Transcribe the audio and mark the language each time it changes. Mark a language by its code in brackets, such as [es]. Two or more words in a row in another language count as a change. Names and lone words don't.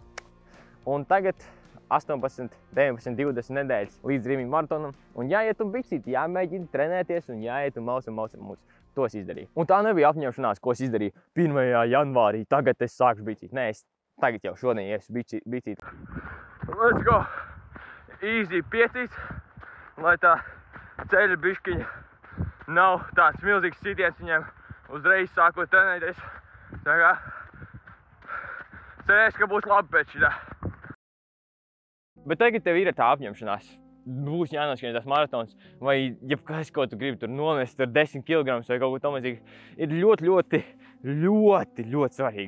[lv] Un tagad 18, 19, 20 nedēļas līdz Rimi maratonam. Un jāiet un bicīt, jāmēģina trenēties un jāiet un maus. To es izdarīju. Un tā nebija apņemšanās, ko es izdarīju 1. janvārī. Tagad es sākšu bicīt. Nē, es tagad jau šodien iešu bicīt. [en] Let's go! [lv] Easy piecīt, lai tā ceļa biškiņa nav tāds milzīgs sitiens viņiem uzreiz sākot trenēties. Tā kā cerēšu, ka būs labi pēc šitā. Bet tagad tev ir tā apņemšanās. Būs jānoskrien tas maratons, vai jebkas, ko tu gribi tur nomest, tur 10 kg vai kaut ko tamlīdzīgi, ir ļoti svarīgi.